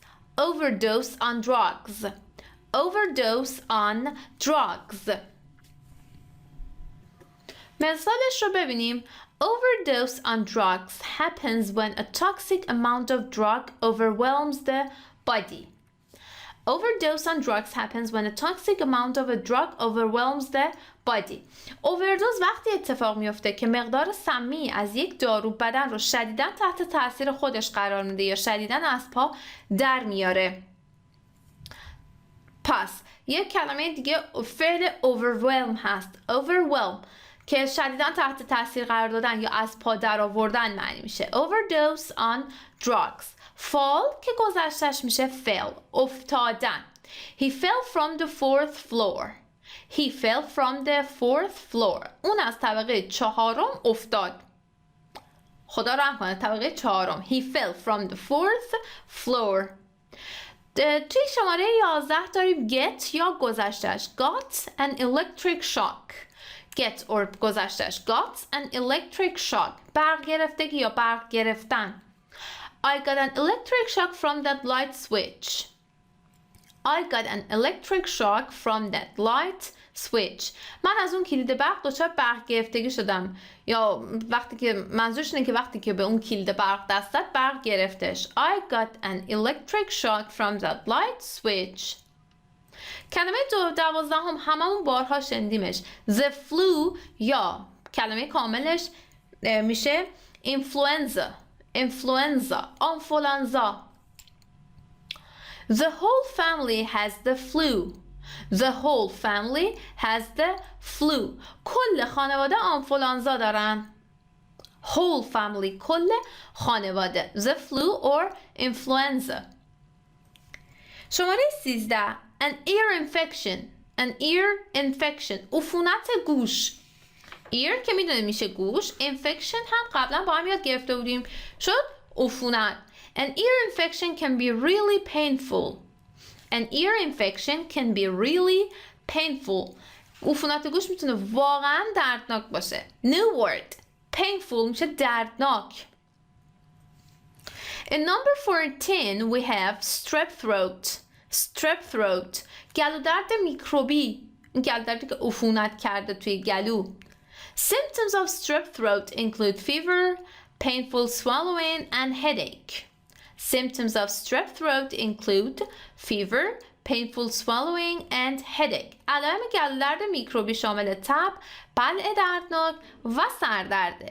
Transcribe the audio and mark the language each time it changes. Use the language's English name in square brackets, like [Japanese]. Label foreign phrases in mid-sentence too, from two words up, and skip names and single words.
[English] Overdose on drugs. Overdose on drugs. [Persian] مثالش رو ببینیم. [English] Overdose on drugs happens when a toxic amount of drug overwhelms the body. Overdose on drugs happens when a toxic amount of a drug overwhelms the body. [Persian] Overdose وقتی اتفاق میفته که مقدار سمی از یک دارو بدن رو شدیداً تحت تاثیر خودش قرار میده یا شدیداً از پا در میاره. پس یک کلمه دیگه فعل overwhelm هست. overwhelm که شدیداً تحت تاثیر قرار دادن یا از پا در آوردن معنی میشه. [English] Overdose on drugs. fall [Persian] که گذشتش میشه [English] fell. [Persian] افتادن. [English] He fell from the fourth floor. He fell from the fourth floor. [Persian] اون از طبقه 4 افتاد. خدا رحم کنه، طبقه 4. [English] He fell from the fourth floor. [Persian] توی شماره 11 داریم get یا گذشتش. [English] Got an electric shock. Get or گذشتش. Got an electric shock. [Persian] برق گرفتگی یا برق گرفتن. [English] I got an electric shock from that light switch. I got an electric shock from that light switch. [Persian] من از اون کلید برق دچار برق گرفتگی شدم. یا وقتی که منظورش اینه که وقتی که به اون کلید برق دست داد برق گرفتش. [English] I got an electric shock from that light switch. [Persian] کلمه 12 هممون بارها شنیدیمش. [English] The flu [Persian] یا کلمه کاملش میشه influenza. Influenza. آنفولانزا. [English] The whole family has the flu. The whole family has the flu. [Persian] کل خانواده آنفولانزا دارن. [English] Whole family. [Persian] کل خانواده. [English] The flu or influenza. [Persian] شماره 13. [English] An ear infection. An ear infection. [Persian] عفونت گوش. ear که میدونیم میشه گوش. infection هم قبلا با هم یاد گرفته بودیم. شد عفونت. [English] An ear infection can be really painful. An ear infection can be really painful. [Persian] عفونت گوش میتونه واقعا دردناک باشه. [English] New word. Painful [Persian] میشه دردناک. [English] In number 14 we have strep throat. Strep throat. [Persian] گلو درد میکروبی. این گلو دردی که عفونت کرده توی گلو. [English] Symptoms of strep throat include fever, painful swallowing, and headache. Symptoms of strep throat include fever, painful swallowing, and headache. [Persian] علائم گلو درد میکروبی شامل تب، بلع دردناک و سردرده.